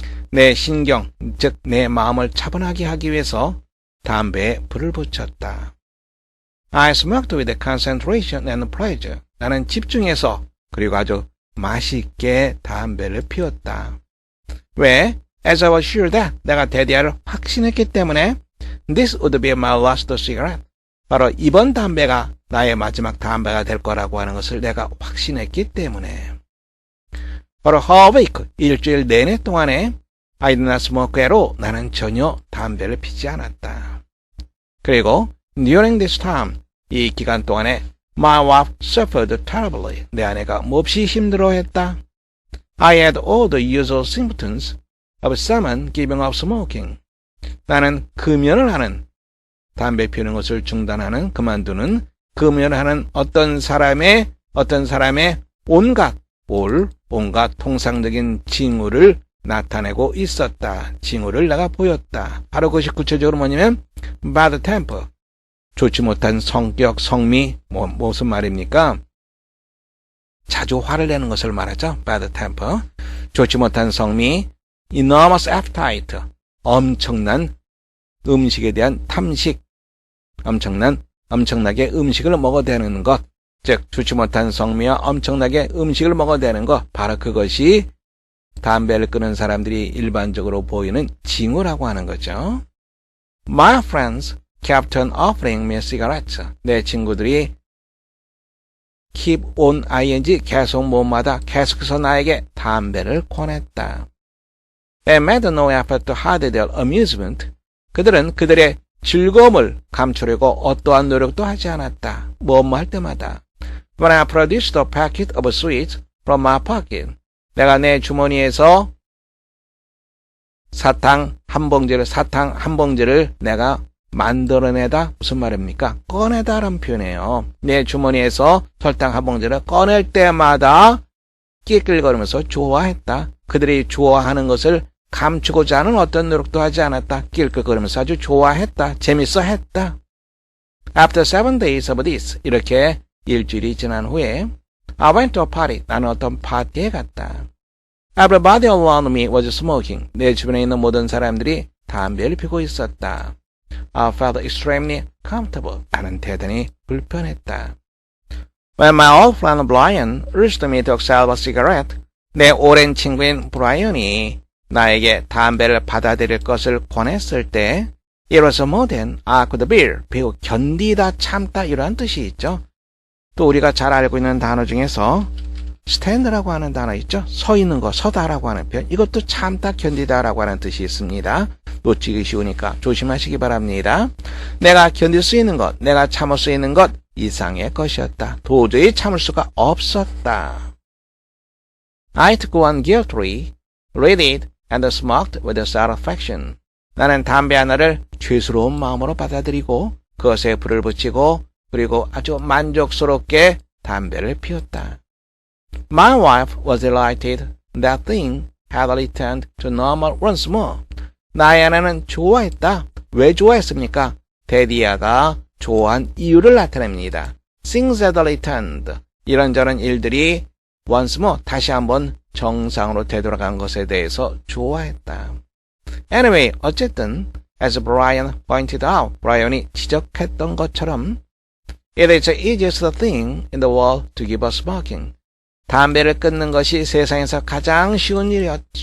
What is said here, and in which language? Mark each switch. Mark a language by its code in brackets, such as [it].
[ko] 내 신경, 즉 내 마음을 차분하게 하기 위해서 담배에 불을 붙였다. [en] I smoked with concentration and pleasure. [ko] 나는 집중해서 그리고 아주 맛있게 담배를 피웠다. 왜? [en] As I was sure that [ko] 내가 대대하를 확신했기 때문에 [en] This would be my last cigarette. [ko] 바로 이번 담배가 나의 마지막 담배가 될 거라고 하는 것을 내가 확신했기 때문에 바로 [en] whole week, [ko] 일주일 내내 동안에 [en] I did not smoke at all. [ko] 나는 전혀 담배를 피지 않았다. [en] 그리고 during this time, [ko] 이 기간 동안에 [en] my wife suffered terribly. [ko] 내 아내가 몹시 힘들어했다. [en] I had all the usual symptoms of someone giving up smoking. [ko] 나는 금연을 하는, 담배 피우는 것을 중단하는, 그만두는, 금연을 하는 어떤 사람의 온갖 통상적인 징후를 나타내고 있었다. 징후를 내가 보였다. 바로 그것이 구체적으로 뭐냐면 [en] bad temper. [ko] 좋지 못한 성격, 성미. 무슨 말입니까? 자주 화를 내는 것을 말하죠. [en] bad temper. [ko] 좋지 못한 성미. [en] enormous appetite. [ko] 엄청난 음식에 대한 탐식. 엄청나게 음식을 먹어대는 것. 즉 좋지 못한 성미와 엄청나게 음식을 먹어대는 것. 바로 그것이 담배를 끊은 사람들이 일반적으로 보이는 징후라고 하는 거죠. [en] My friends kept on offering me cigarettes. [ko] 내 친구들이 keep on ing 계속 뭐마다 계속해서 나에게 담배를 권했다. [en] They made no effort to hide their amusement. [ko] 그들은 그들의 즐거움을 감추려고 어떠한 노력도 하지 않았다. 뭐뭐 할 때마다. [en] When I produced a packet of sweets from my pocket. [ko] 내가 내 주머니에서 사탕 한 봉지를 내가 만들어내다. 무슨 말입니까? 꺼내다라는 표현이에요. 내 주머니에서 설탕 한 봉지를 꺼낼 때마다 끼낄거리면서 좋아했다. 그들이 좋아하는 것을 감추고자 하는 어떤 노력도 하지 않았다. 낄낄거리면서 아주 좋아했다. 재밌어 했다. [en] After 7 days of this, [ko] 이렇게 일주일이 지난 후에 [en] I went to a party. [ko] 나는 어떤 파티에 갔다. [en] Everybody around me was smoking. [ko] 내 주변에 있는 모든 사람들이 담배를 피우고 있었다. [en] I felt extremely comfortable. [ko] 나는 대단히 불편했다. [en] When my old friend Brian urged me to accept a cigarette, [ko] 내 오랜 친구인 브라이언이 나에게 담배를 받아들일 것을 권했을 때 [en] It was more than I could bear. [ko] 배우 견디다 참다 이러한 뜻이 있죠. 또 우리가 잘 알고 있는 단어 중에서 stand라고 하는 단어 있죠. 서 있는 거, 서다라고 하는 표현. 이것도 참다, 견디다라고 하는 뜻이 있습니다. 놓치기 쉬우니까 조심하시기 바랍니다. 내가 견딜 수 있는 것, 내가 참을 수 있는 것 이상의 것이었다. 도저히 참을 수가 없었다. [en] I took one guiltily, lit it, and smoked with satisfaction. [ko] 나는 담배 하나를 죄스러운 마음으로 받아들이고 그것에 불을 붙이고 그리고 아주 만족스럽게 담배를 피웠다. [en] My wife was delighted that thing had returned to normal once more. [ko] 나의 아내는 좋아했다. 왜 좋아했습니까? 데디아가 좋아한 이유를 나타냅니다. [en] Things had returned. [ko] 이런저런 일들이 once more 다시 한번 정상으로 되돌아간 것에 대해서 좋아했다. [en] Anyway, 어쨌든 as Brian pointed out, [ko] 브라이언이 지적했던 것처럼 [en] It is the easiest thing in the world to give up smoking. [ko] 담배를 끊는 것이 세상에서 가장 쉬운 일이다.